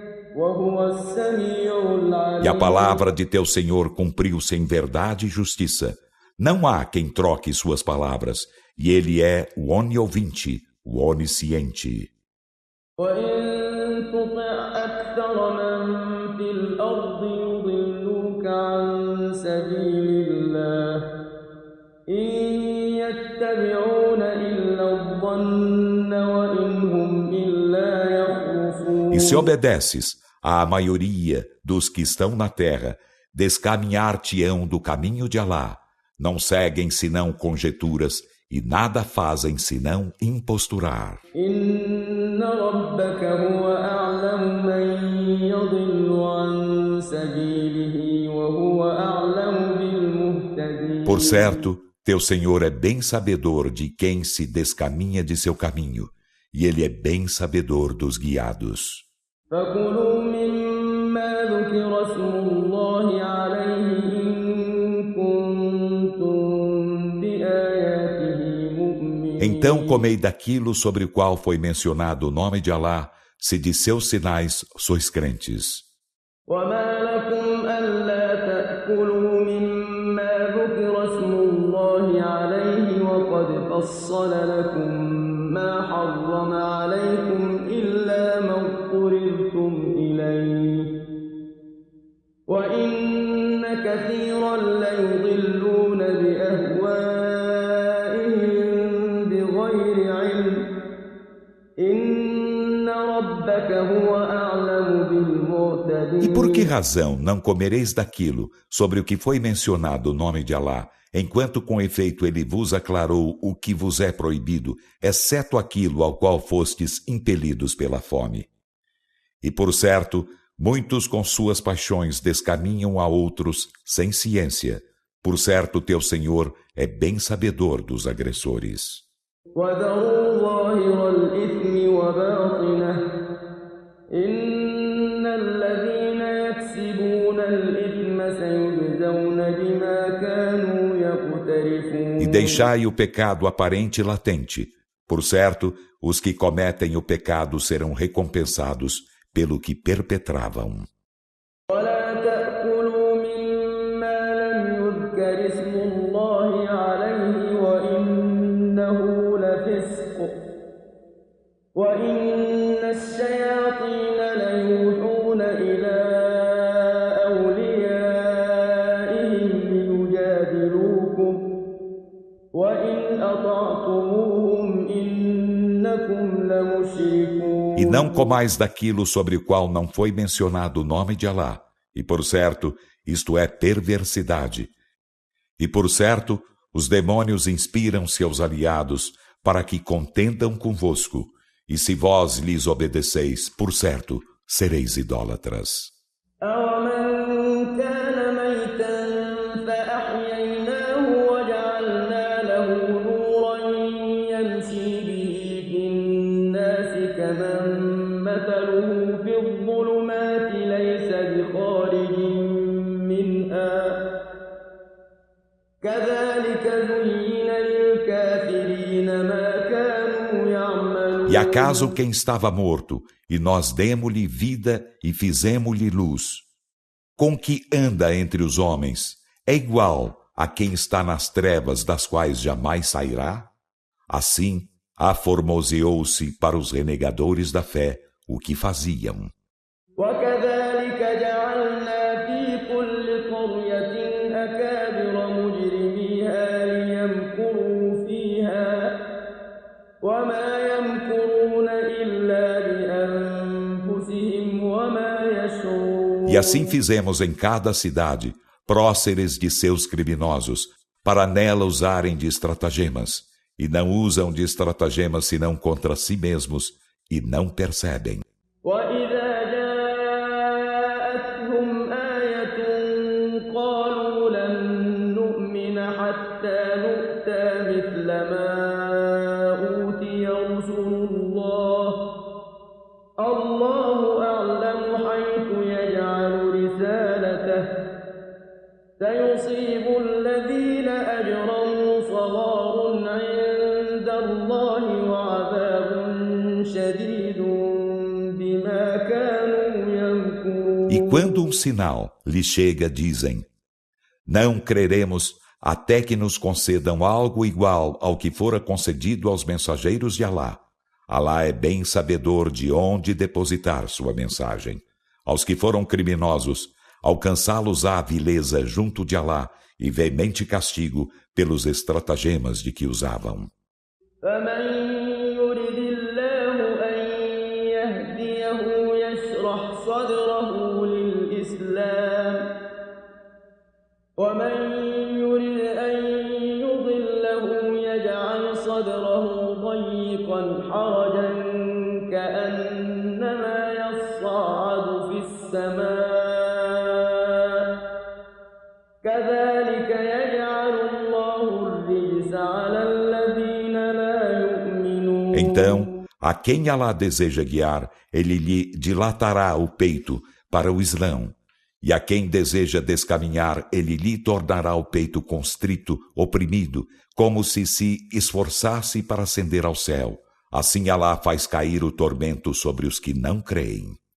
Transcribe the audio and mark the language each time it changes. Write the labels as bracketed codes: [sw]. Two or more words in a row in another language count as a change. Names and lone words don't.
[ar] وهو السميع [pt] E a [ar] العليم. [pt] palavra de teu Senhor cumpriu-se em verdade e justiça. Não há quem troque suas palavras, e ele é o oniovinte, o onisciente. [ar] وإن تطع أكثر من في الأرض يضلوك عن سبيل الله إن يتبعون إلا الظن وإن هم إلا [pt] E se [ar] يخرصون. [pt] obedeces à maioria dos que estão na terra, descaminhar-te-ão do caminho de Alá. Não seguem senão conjecturas e nada fazem senão imposturar. [ar] إن ربك هو أعلم من يضل عن سبيله وهو أعلم بالمهتدين. [pt] Por certo, teu Senhor é bem sabedor de quem se descaminha de seu caminho, e ele é bem sabedor dos guiados. [ar] فكلوا مما ذكر اسم الله عليه إن كنتم بآياته مؤمنين. [pt] Então comei daquilo sobre o qual foi mencionado o nome de Alá, se de seus sinais sois crentes. [ar] وما لكم ألا تأكلوا مما ذكر اسم الله عليه وقد فصل لكم ما حرم عليكم إلا ما اضطررتم إليه وإن كثيرا ليضلون بأهوائهم بغير علم إن ربك هو أعلم بالمعتدين. [pt] E por que razão não comereis daquilo sobre o que foi mencionado o nome de Alá, enquanto com efeito ele vos aclarou o que vos é proibido, exceto aquilo ao qual fostes impelidos pela fome? E por certo, muitos com suas paixões descaminham a outros sem ciência. Por certo, teu Senhor é bem sabedor dos agressores. [ar] وذروا ظاهر الإثم وباطنه إن الذين يكسبون الإثم سيجزون بما كانوا يقترفون. [pt] E deixai o pecado aparente e latente. Por certo, os que cometem o pecado serão recompensados pelo que perpetravam. [ar] ولا تأكلوا مما لم يذكر اسم الله عليه وإنه لفسق وإن الشياطين ليوحون إلى أوليائهم ليجادلوكم وإن أطعتموهم إنكم لمشركون. [pt] E não comais daquilo sobre o qual não foi mencionado o nome de Alá. E por certo, isto é perversidade. E por certo, os demônios inspiram seus aliados para que contendam convosco. E se vós lhes obedeceis, por certo, sereis idólatras. [ar] أَوَمَنْ كَانَ مَيْتًا فَأَحْيَيْنَاهُ وَجَعَلْنَا لَهُ نُورًا يَمْشِي بِهِ فِي النَّاسِ كَمَنْ مَثَلُهُ فِي الظُّلُمَاتِ لَيْسَ بِخَارِجٍ مِنْهَا كَذَلِكَ زُيِّنَ لِلْكَافِرِينَ مَا كَانُوا يَعْمَلُونَ. [pt] E acaso quem estava morto, e nós demo-lhe vida e fizemo-lhe luz, com que anda entre os homens, é igual a quem está nas trevas das quais jamais sairá? Assim, aformoseou-se para os renegadores da fé o que faziam. [ar] وكذلك جعلنا في كل قرية أكابر مجرميها ليمكروا فيها وما يمكرون إلا بأنفسهم وما يشعرون. [pt] E assim fizemos em cada cidade próceres de seus criminosos, para nela usarem de estratagemas, e não usam de estratagemas senão contra si mesmos, e não percebem. [ar] وإذا جاءتهم آية قالوا لن نؤمن حتى نؤتى مثل ما أوتي رسل الله الله أعلم حيث يجعل رسالته سيصيب الذين أجرموا صغار عند الله وعذاب شديد بما كانوا يمكرون. [pt] quando um sinal lhe chega, dizem: não creremos até que nos concedam algo igual ao que fora concedido aos mensageiros de Alá. Alá é bem sabedor de onde depositar sua mensagem. Aos que foram criminosos, alcançá-los-á a vileza junto de Alá e veemente castigo pelos estratagemas de que usavam. [ar] ومن يرد أن يضله يجعل صدره ضيقا حرجا كأنما يصعد في السماء كذلك يجعل الله الرجس على الذين لا يؤمنون. [pt] Então, a quem Alá deseja guiar, ele lhe dilatará o peito para o Islão. E a quem deseja descaminhar, ele lhe tornará o peito constrito, oprimido, como se esforçasse para ascender ao céu. Assim Alá faz cair o tormento sobre os que não creem.